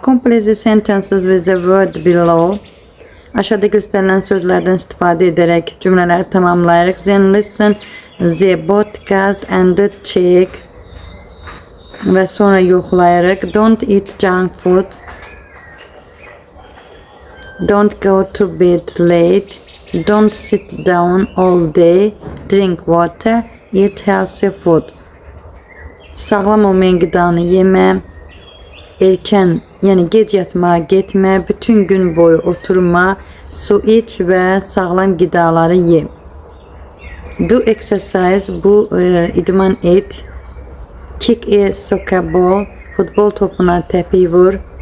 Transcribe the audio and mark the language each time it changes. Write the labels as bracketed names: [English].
[English] Complete the sentences with the word below. [Azerbaijani] Aşağıda göstərilən sözlərdən istifadə edərək cümlələri tamamlayırıq. [English] Then listen the podcast and check. [Azerbaijani] Və sonra yoxlayırıq. Don't eat junk food. [English] Don't go to bed late. Don't sit down all day. Drink water. Eat healthy food. [Azerbaijani] Sağlam olmayan qidanı yemə. Erkən, yəni gec yatmağa getmə. Bütün gün boyu oturma. Su iç və sağlam qidaları ye. [English] Do exercise. Bu idman et. Kick a soccer ball, futbol topuna təpik vur.